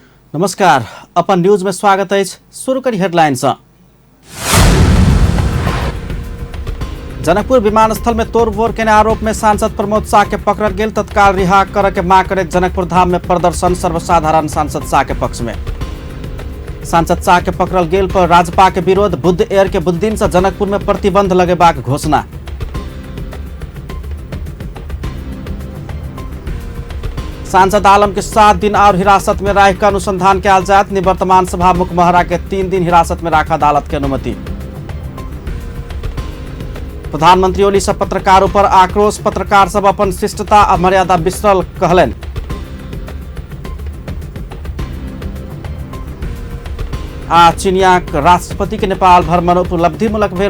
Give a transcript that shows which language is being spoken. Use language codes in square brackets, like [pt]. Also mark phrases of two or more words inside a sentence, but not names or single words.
[mai] नमस्कार, अपन न्यूज में स्वागत है। शुरू करी हेडलाइंस। जनकपुर विमानस्थल में तोड़फोड़ के आरोप में सांसद प्रमोद शाह के पकड़ल गेल। तत्काल रिहा करे के मांग करे जनकपुर धाम में प्रदर्शन। सर्वसाधारण सांसद शाह के पक्ष में। सांसद शाह के पकड़ल गेल पर राजपा के विरोध। बुद्ध एयर के बुध दिन से जनकपुर में प्रतिबंध लगेबाक घोषणा। सांसद आलम के 7 दिन और हिरासत में राख अनुसंधान के आजाद। निवर्तमान सभामुख महरा के 3 दिन हिरासत में राख अदालत की अनुमति। प्रधानमंत्री ओली सब पत्रकारों पर आक्रोश। पत्रकार सब अपन शिष्टता आ मर्यादा बिसरल कहलन। आ चीनिया राष्ट्रपति के नेपाल भ्रमण उपलब्धिमूलक भेल।